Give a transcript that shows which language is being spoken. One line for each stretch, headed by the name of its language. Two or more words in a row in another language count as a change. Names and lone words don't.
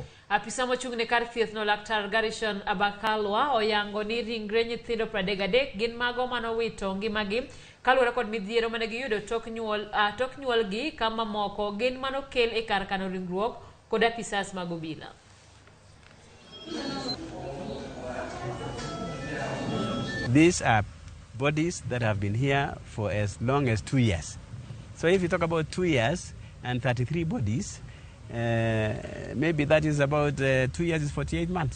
Luo (Kenya and Tanzania): Apisa mochung'ne kar thieth no Laktar Garishon Abakalwa oyango ni ringre nyithindo 33 gin mago manowito ngimagi kaluwore kod midhiero mane giyudo tok nyuol gi kama moko gin manokel e kar kano ringruok kod apisas mag obila.
English: These are bodies that have been here for as long as 2 years. So if you talk about 2 years and 33 bodies, maybe that is about 2 years is 48 months.